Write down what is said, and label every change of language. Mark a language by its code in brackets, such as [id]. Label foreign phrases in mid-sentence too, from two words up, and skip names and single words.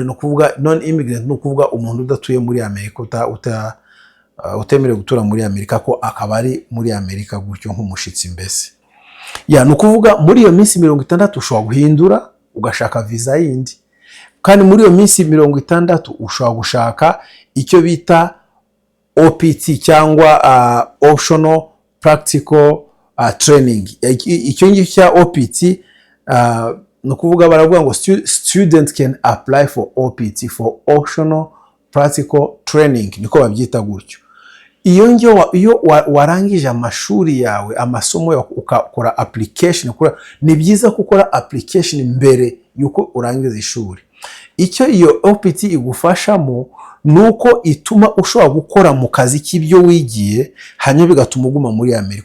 [rw] No kuvuga non-immigrant, no kuvuga umuntu udatuye muri Amerika, utemerewe gutura muri Amerika, ko akaba ari muri Amerika gutyo nk'umushitsi mbese. No kuvuga muri iyo minsi 60 ushobora guhindura ugashaka visa yindi, kandi muri iyo minsi 60 ushobora gushaka icyo bita OPT, cyangwa [en] optional practical training. [rw] Icyo ngicyo cya OPT, no kuvuga baravuga ngo [en] student can apply for OPT, for optional practical training, [rw] niko babyita gutyo. Iyo warangije amashuri yawe, amasomo yawe, ukakora application, ni byiza gukora application mbere yuko urangiza ishuri. Icyo iyo OPT igufashamo nuko ituma ushobora gukora mu kazi k'ibyo wigiye, hanyuma bigatuma uguma muri Amerika.